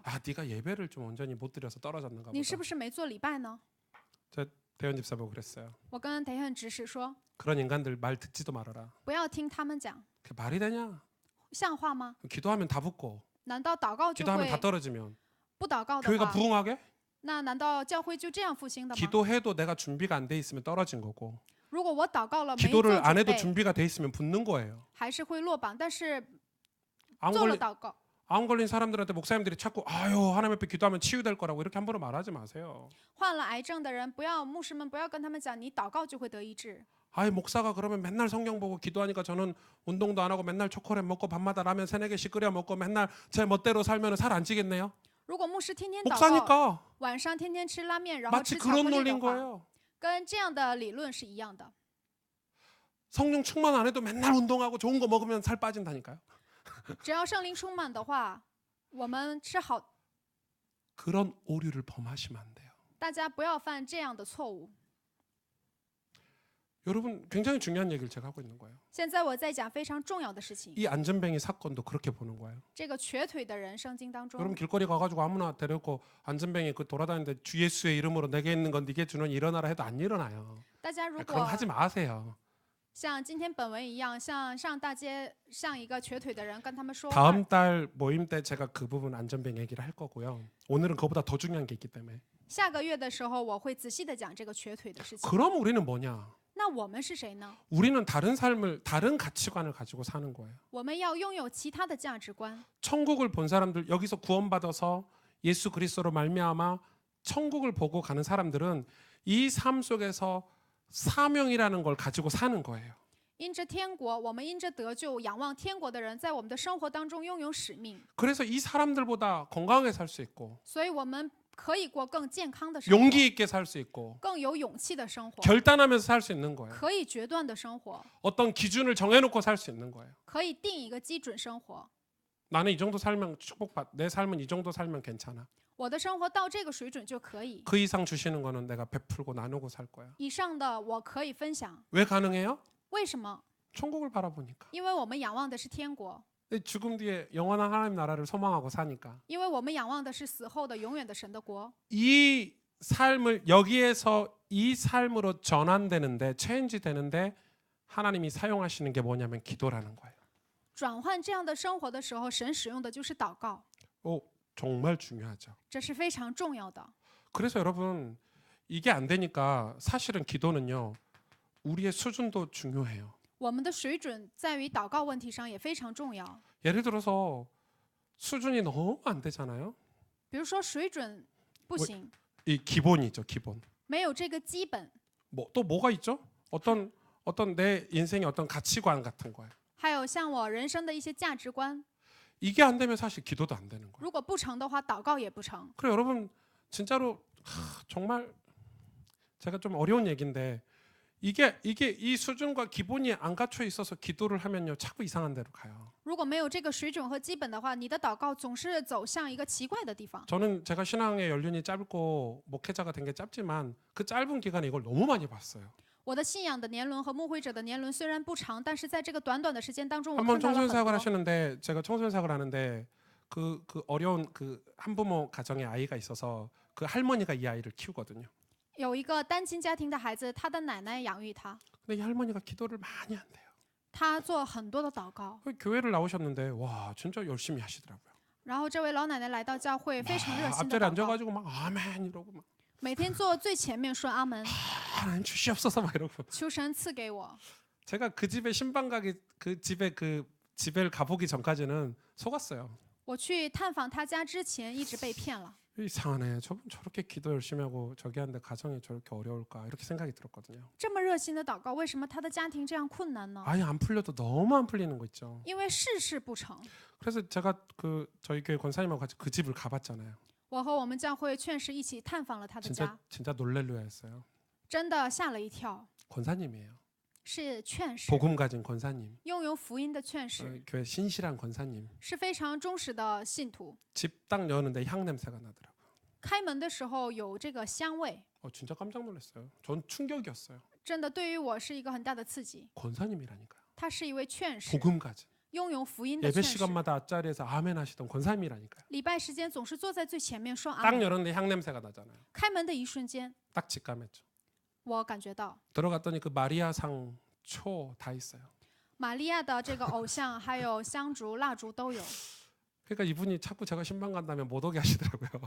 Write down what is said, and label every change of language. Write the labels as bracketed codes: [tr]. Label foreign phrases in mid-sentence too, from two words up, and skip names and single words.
[ko] 아, 네가 예배를 좀 온전히 못 드려서 떨어졌는가 [zh] 你是 [ko] 보다. [zh] 不是没做礼拜呢？ [ko] 대현 집사 보고 그랬어요. [zh] 我跟 대현执事说， [ko] 그런 인간들 말 듣지도 말아라. [zh] 不要听他们讲， [ko] 그 말이 되냐? [zh] 像话吗？ [ko] 기도하면 다 붙고 [zh] 难道祷告就 [ko] 기도하면 [zh] 会 [ko] 다 떨어지면 [zh] 不祷告的 [ko] 교회가 [zh] 话， [ko] 부흥하게? [zh] 那难道教会就这样复兴的吗？ [ko] 기도해도 내가 준비가 안 돼 있으면 떨어진 거고 [zh] 如果我祷告了没做 [ko] 기도를 안 [zh] 准 [ko] 해도 [zh] 备， [ko] 준비가 돼 있으면 붙는 거예요. [zh] 还是会落榜。但是 [ko] 안 [zh] 做了 [ko] 걸린 [zh] 祷告， [ko] 안 걸린 사람들한테 목사님들이 자꾸 아유 하나님 앞에 기도하면 치유될 거라고 이렇게 함부로 말하지 마세요. [zh] 患了癌症的人，牧师们不要跟他们讲，你祷告就会得医治。 [ko] 아이 목사가 그러면 맨날 성경 보고 기도하니까 저는 운동도 안 하고 맨날 초콜릿 먹고 밤마다 라면 3-4개씩 끓여 먹고 맨날 제 멋대로 살면 살 안 찌겠네요. [zh] 如果牧师天天祷告， [ko] 목사니까 [zh] 晚上天天吃拉面，然后 [ko] 마치 [zh] 吃巧克 [ko] 그런 [zh] 力 [ko] 논리인 [zh] 的话， [ko] 거예요. [zh] 跟这样的理论是一样的。 [ko] 성령 충만 안 해도 맨날 운동하고 좋은 거 먹으면 살 빠진다니까요. [zh] 只要圣灵充满的话， 我们吃好， [ko] 그런 오류를 범하시면 안 돼요. [zh] 大家不要犯这样的错误。 [ko] 여러분 굉장히 중요한 얘기를 제가 하고 있는 거예요. [zh] 现在我在讲非常重要的事情。 [ko] 이 안전뱅이 사건도 그렇게 보는 거예요. [zh] 这个瘸腿的人，圣经当 [ko] 여러분 [zh] 中， [ko] 길거리 가가지고 아무나 데려고 안전뱅이 그 돌아다니는데 주 예수의 이름으로 내게 있는 건 네게 주는 일어나라 해도 안 일어나요. [zh] 大家如 [ko] 그런 거 [zh] 果 [ko] 하지 마세요. [zh] 像今天本文一样，像上大街，像一个瘸腿的人跟他们说话， [ko] 다음 달 모임 때 제가 그 부분 안전뱅이 얘기를 할 거고요. 오늘은 그거보다 더 중요한 게 있기 때문에. [zh] 下个月的时候我会仔细的讲这个瘸腿的事情。 [ko] 그럼 우리는 뭐냐? [zh] 那我们是谁呢？ [ko] 우리는 다른 삶을 다른 가치관을 가지고 사는 거예요. [zh] 我们要拥有其他的价值观。 [ko] 천국을 본 사람들 여기서 구원받아서 예수 그리스도로 말미암아 천국을 보고 가는 사람들은 이 삶 속에서 사명이라는 걸 가지고 사는 거예요. [zh] 因着天国，我们因着得救，仰望天国的人，在我们的生活当中拥有使命， [ko] 그래서 이 사람들보다 건강하게 살 수 있고 [zh] 所以我们可以过更健康的生活， [ko] 용기 있게 살 수 있고 [zh] 更有勇气的生活， [ko] 결단하면서 살 수 있는 거예요. [zh] 可以决断的生活， [ko] 어떤 기준을 정해놓고 살 수 있는 거예요. [zh] 可以定一个基准生活。 [ko] 나는 이 정도 살면 축복받. 내 삶은 이 정도 살면 괜찮아. [zh] 我的生活到这个水准就可以， [ko] 그 이상 주시는 거는 내가 베풀고 나누고 살 거야. [zh] 以上的我可以分享。 [ko] 왜 가능해요? [zh] 为什么？ [ko] 천국을 바라보니까. [zh] 因为我们仰望的是天国， [ko] 죽음 뒤에 영원한 하나님 나라를 소망하고 사니까. [zh] 因为我们仰望的是死后的永远的神的国。 [ko] 이 삶을 여기에서 이 삶으로 전환되는데 체인지 되는데 하나님이 사용하시는 게 뭐냐면 기도라는 거예요. [zh] 转换这样的生活的时候，神使用的就是祷告， [ko] 오, 정말 중요하죠. [zh] 这是非常重要的。 [ko] 그래서 여러분 이게 안 되니까 사실은 기도는요. 우리의 수준도 중요해요. [zh] 我们的水准在于祷告问题上也非常重要。 [ko] 예를 들어서 수준이 너무 안 되잖아요. [zh] 比如说水准不行， [ko] 이 기본이죠, 기본. [zh] 没有这个基本， [ko] 뭐 또 뭐가 있죠? 어떤 내 인생의 어떤 가치관 같은 거예요. [zh] 还有像我人生的一些价值观， [ko] 이게 안 되면 사실 기도도 안 되는 거예요. [zh] 如果不成的话，祷告也不成。 [ko] 그래 여러분 진짜로 정말 제가 좀 어려운 얘기인데 이게 이 수준과 기본이 안 갖춰 있어서 기도를 하면요 자꾸 이상한 데로 가요. [zh] 如果没有这个水准和基本的话，你的祷告总是走向一个奇怪的地方。 [ko] 저는 제가 신앙의 연륜이 짧고 목회자가 된 게 짧지만 그 짧은 기간에 이걸 너무 많이 봤어요. [zh] 我的信仰的年轮和牧会者的年轮虽然不长，但是在这个短短的时间当中，我 [ko] 한번 [zh] 看到了 [ko] 청소년 [zh] 很 [ko] 사역을 [zh] 多。 [ko] 하시는데 제가 청소년 사역을 하는데 그 어려운 그 한부모 가정에 아이가 있어서 그 할머니가 이 아이를 키우거든요. [zh] 有一个单亲家庭的孩子，他的奶奶养育他， [ko] 근데 이 할머니가 기도를 많이 한대요. [zh] 他做很多的祷告。 [ko] 교회를 나오셨는데 와 진짜 열심히 하시더라고요. [zh] 然后这位老奶奶来到教会，非常热心的 [ko] 앞자리에 [zh] 祷告， [ko] 앉아가지고 막 아멘 이러고 막 [zh] 每天坐最前面说阿门， [ko] 하나님 주시옵소서 막 이러고 [zh] 求神赐给我。 [ko] 제가 그 집에 신방 가기 그 집에 그 집을 가보기 전까지는 속았어요. [zh] 我去探访他家之前，一直被骗了。 [ko] 이상하네. 저분 저렇게 기도 열심히 하고 저기 하는데 가정이 저렇게 어려울까 이렇게 생각이 들었거든요. [zh] 这么热心的祷告，为什么他的家庭这样困难呢？ [ko] 아예 안 풀려도 너무 안 풀리는 거 있죠. [zh] 因为事事不成。 [ko] 그래서 제가 그 저희 교회 권사님하고 같이 그 집을 가봤잖아요. [zh] 我和我们教会劝士一起探访了他的家， [ko] 진짜 놀랄려였어요. [zh] 真的吓了一跳。 [ko] 권사님이에요. [zh] 是劝士， [ko] 복음 가진 권사님. [zh] 拥有福音的劝士， [ko] 교회 신실한 권사님. [zh] 是非常忠实的信徒。 [ko] 집 딱 여는데 향 냄새가 나더라고요. [zh] 开门的时候有这个香味， [ko] 진짜 깜짝 놀랐어요. 전 충격이었어요. [zh] 真的对于我是一个很大的刺激。 [ko] 권사님이라니까요. [zh] 他是一位劝士， [ko] 복음 가진. [zh] 拥有福音的 [ko] 예배 [zh] 劝士。 [ko] 시간마다 앞자리에서 아멘 하시던 권사님이라니까요. [zh] 礼拜时间总是坐在最前面说阿 [ko] 딱 [zh] 门。 [ko] 열었는데 향 냄새가 나잖아요. [zh] 开门的一瞬间， [ko] 딱 직감했죠. [zh] 我感觉到 [ko] 들어갔더니 그 마리아상 초 다 있어요. [zh] 玛利亚的这个偶像，还有香烛、蜡烛都有。 [ko] 그러니까 이분이 자꾸 제가 신방 간다면 못 오게 하시더라고요.